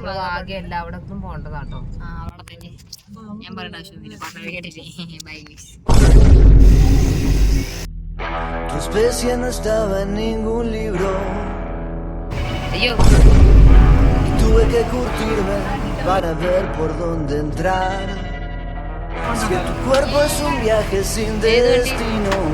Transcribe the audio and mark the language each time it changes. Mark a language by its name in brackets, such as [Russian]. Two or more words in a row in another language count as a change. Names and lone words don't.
[Malayalam] ആകെയല്ല അവിടെ ഒന്നും പോകേണ്ടതാട്ടോ. അവിടെ തന്നെ ഞാൻ പറയേണ്ട ആവശ്യമൊന്നുമില്ല, പറഞ്ഞ കേട്ടില്ലേ. [English] bye guys. [Spanish] Tu especie no estaba en ningún libro. [Malayalam] അയ്യോ, [Spanish] Tuve que curtirme para ver por dónde entrar. Es que tu cuerpo es un viaje sin destino.